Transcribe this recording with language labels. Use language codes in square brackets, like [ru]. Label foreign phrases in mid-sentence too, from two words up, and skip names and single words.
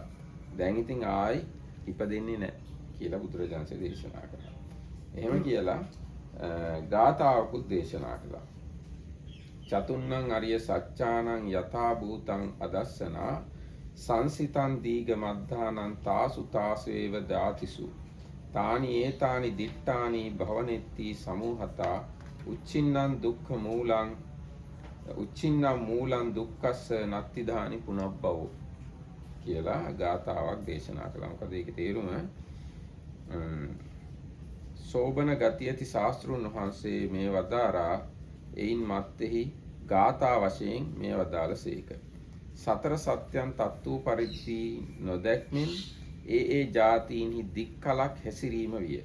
[si] දැන් ඉතින් ආයි ඉපදෙන්නේ නැහැ කියලා බුදුරජාණන්සේ දේශනා කළා. එහෙම කියලා ගාථාවකුත් දේශනා කළා. [pi] චතුන්නං අරිය සත්‍යානං යථා භූතං අදස්සනා සංසිතං දීග මද්ධානං තාසු තාසේව දාතිසු තානි ඒතානි දිට්ඨානි භවනෙත්ති සමූහතා උච්චින්නම් දුක්ඛ මූලං උච්චින්නම් මූලං දුක්ඛස්ස නත්තිදානි පුනබ්බවෝ [si] කියලා ගාථාවක් දේශනා කළා. මොකද ඒකේ තේරුම සෝබන ගති ඇති ශාස්ත්‍රුන් වහන්සේ මේ වදාරා එයින් මත්තෙහි ගාථා වශයෙන් මේ වදාළසේක. සතර සත්‍යයන් තත්ත්ව පරිදි නොදැක්මින් ඒ ජාතීන්හි දික්කලක් හැසිරීම විය.